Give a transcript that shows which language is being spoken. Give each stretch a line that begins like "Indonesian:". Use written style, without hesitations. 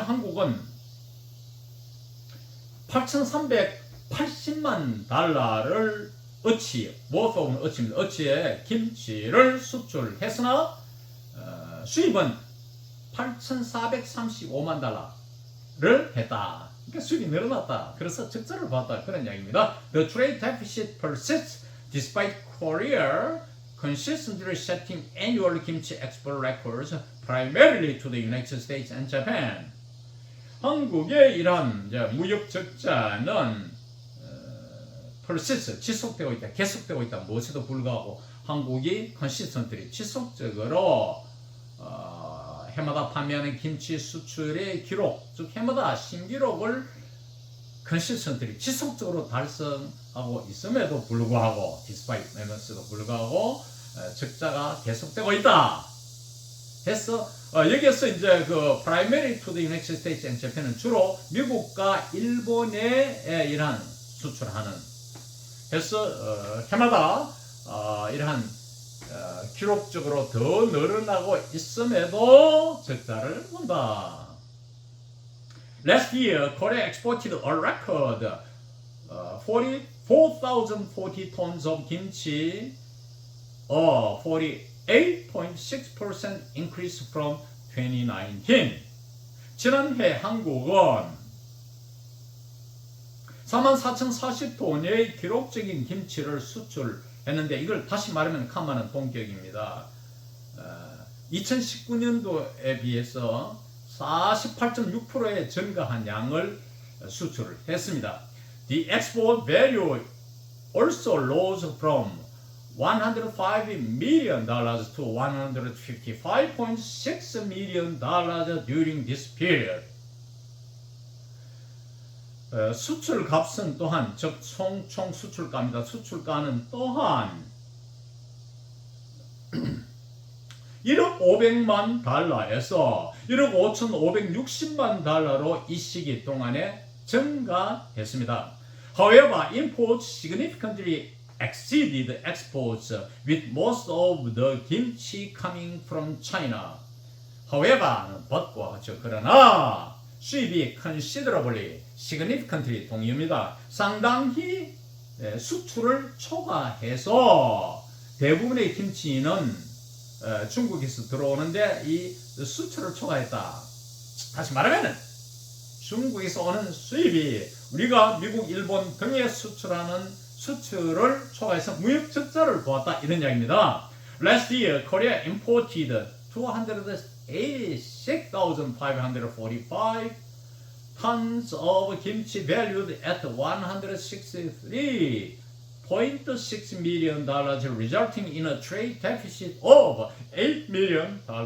Korean: 한국은 8,380만 달러를 worth of 어치입니다. 어치에 김치를 수출했으나 수입은 8,435만 달러를 했다. 그러니까 수입이 늘어났다. 그래서 적자를 봤다. 그런 이야기입니다.
English: The trade deficit persists despite Korea consistently setting annual kimchi export records primarily to the United States and Japan.
Korean: 한국의 이러한 무역 적자는 persist, 지속되고 있다, 계속되고 있다. 무엇에도 불구하고 한국이 consistently, 지속적으로 해마다 판매하는 김치 수출의 기록, 즉 해마다 신기록을 consistently, 지속적으로 달성하고 있음에도 불구하고, despite 에도 불구하고 적자가 계속되고 있다. 해서 여기에서 이제 그
English: primary to the United States and Japan
Korean: 은 주로 미국과 일본에 이러한 수출하는. 해서 해마다 이러한 기록적으로 더 늘어나고 있음에도 적자를 본다.
English: Last year, Korea exported a record 44,040 tons of kimchi, a 48.6% increase from 2019.
Korean: 지난해 한국은 44,040톤의 기록적인 김치를 수출했는데 이걸 다시 말하면 칸만은 동격입니다. 2019년도에 비해서 48.6%의 증가한 양을 수출을 했습니다.
English: The export value also rose from $105 million to $155.6 million during this period.
Korean: 수출 값은 또한 즉 총 수출가입니다. 수출가는 또한 1억 500만 달러에서 1억 5,560만 달러로 이 시기 동안에 증가했습니다.
English: However, imports significantly exceeded exports, with most of the kimchi coming from China.
Korean: However는 but과 같죠. 그러나 수입이 considerably, significantly 동의어입니다. 상당히 수출을 초과해서 대부분의 김치는 중국에서 들어오는데 이 수출을 초과했다. 다시 말하면 중국에서 오는 수입이 우리가 미국, 일본 등에 수출하는 수출을 초과해서 무역 적자를 보았다. 이런 이야기입니다.
English: Last year, Korea imported 286,545 tons of kimchi valued at $163.6 million, resulting in a trade deficit of $8 million.